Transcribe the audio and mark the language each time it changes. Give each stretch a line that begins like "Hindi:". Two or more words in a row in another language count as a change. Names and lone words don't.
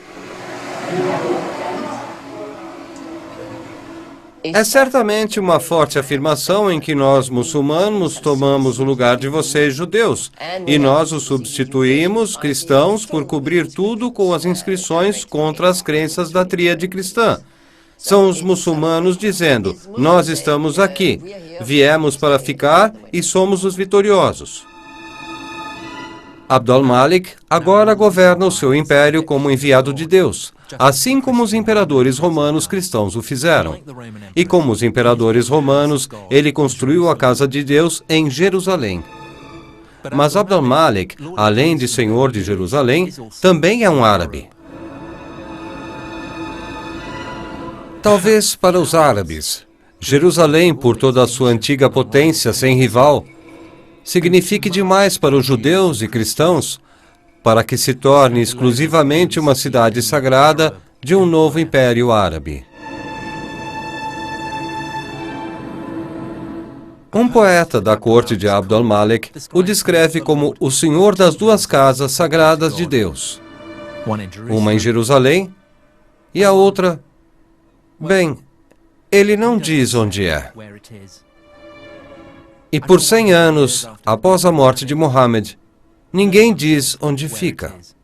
Portuguese: É certamente uma forte afirmação em que nós, muçulmanos, tomamos o lugar de vocês, judeus, e nós os substituímos, cristãos, por cobrir tudo com as inscrições contra as crenças da tríade cristã. São os muçulmanos dizendo, nós estamos aqui, viemos para ficar e somos os vitoriosos. Abd al-Malik agora governa o seu império como enviado de Deus, assim como os imperadores romanos cristãos o fizeram. E como os imperadores romanos, ele construiu a casa de Deus em Jerusalém. Mas Abd al-Malik, além de senhor de Jerusalém, também é um árabe. Talvez para os árabes, Jerusalém, por toda a sua antiga potência sem rival, signifique demais para os judeus e cristãos, para que se torne exclusivamente uma cidade sagrada de um novo império árabe. Um poeta da corte de Abd al-Malik o descreve como o senhor das duas casas sagradas de Deus, uma em Jerusalém e a outra, bem, ele não diz onde é. E por 100 anos, após a morte de Mohammed, ninguém diz onde fica.